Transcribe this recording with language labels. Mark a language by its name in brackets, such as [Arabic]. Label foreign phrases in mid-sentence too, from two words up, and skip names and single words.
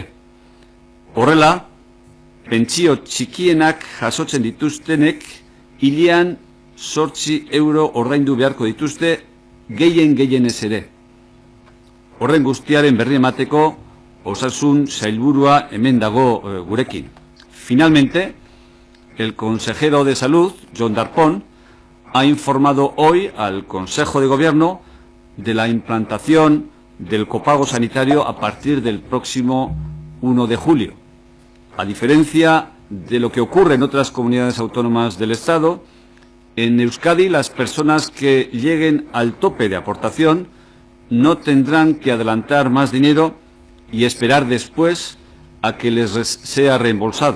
[Basque] Horrela, pentsio txikienak jasotzen dituztenek hilean 8 euro ordaindu beharko dituzte gehienez ere. Horren guztiaren berri emateko osasun sailburua hemen dago gurekin. [Spanish] Finalmente, el consejero de Salud, Jon Darpón, ha informado hoy al Consejo de Gobierno de la implantación del copago sanitario a partir del próximo 1 de julio. A diferencia de lo que ocurre en otras comunidades autónomas del Estado, en Euskadi las personas que lleguen al tope de aportación no tendrán que adelantar más dinero y esperar después a que les sea reembolsado.